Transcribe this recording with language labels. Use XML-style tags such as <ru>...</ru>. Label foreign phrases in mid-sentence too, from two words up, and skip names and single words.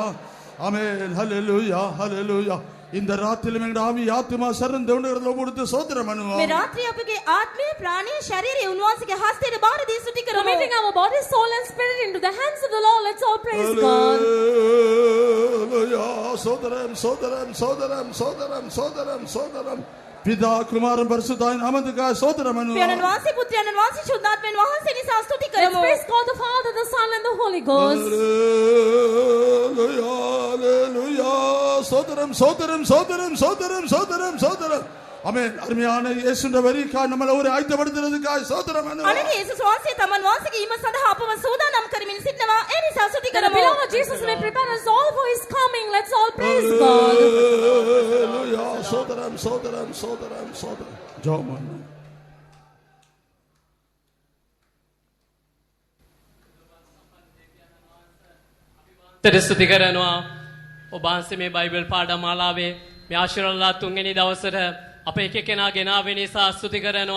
<en>Amen, hallelujah, hallelujah.</en> <ta>இந்த ராத்திரிலும் எங்கள் ஆவி ஆத்துமா சரண் தேவனிடத்தில் ஒப்புவித்து ஸ்தோத்திரம் பண்ணுவோம்.</ta> <si>මේ රාත්‍රියේ අපගේ ආත්මය ප්‍රාණය ශරීරය උන්වහන්සේගේ හස්තයට බාර දී ස්තුති කරමු.</si> <en>Committing our body, soul and spirit into the hands of the Lord, let's all praise God. Hallelujah.</en> <ta>சோதரம் சோதரம் சோதரம் சோதரம் சோதரம் சோதரம் பிதா குமாரன் பரிசுத்தாவின் நாமத்துக்காக ஸ்தோத்திரம் பண்ணுவோம்.</ta> <si>පියාණන් වහන්සේ පුත්‍රයන්න් වහන්සේ ශුද්ධාත්මයන් වහන්සේ නිසා ස්තුති</si> <en>Let's</en> <si>කරමු.</si> <en>praise God the Father, the Son and the Holy Ghost. Hallelujah, hallelujah.</en> <ta>சோதரம் சோதரம் சோதரம் சோதரம் சோதரம் சோதரம் ஆமென். அருமையான இயேசுவின் வரிக்காய் நம்மளை ஒரு ஆயத்தப்படுத்துறதுக்காக ஸ்தோத்திரம் பண்ணுவோம்.</ta> <si>අනගේ යේසුස් වහන්සේ තමන් වහන්සේගේ ඊම සඳහා අපව සූදානම් කරමින් සිටනවා. ඒ නිසා ස්තුති</si> <en>That the</en> <si>කරමු.</si> <en>beloved Jesus may prepare us all for His coming. Let's all praise God. Hallelujah.</en> <ta>சோதரம் சோதரம் சோதரம் சோதரம் ஜெபம் பண்ணுவோம்.</ta> <si>ස්තුති කරනවා. ඔබ වහන්සේ මේ බයිබල් පාඩමාලාවේ මේ ආශිර්වාද තුන්වෙනි දවසට අප එක කෙනා ගෙනාවෙන නිසා ස්තුති කරනවා.</si>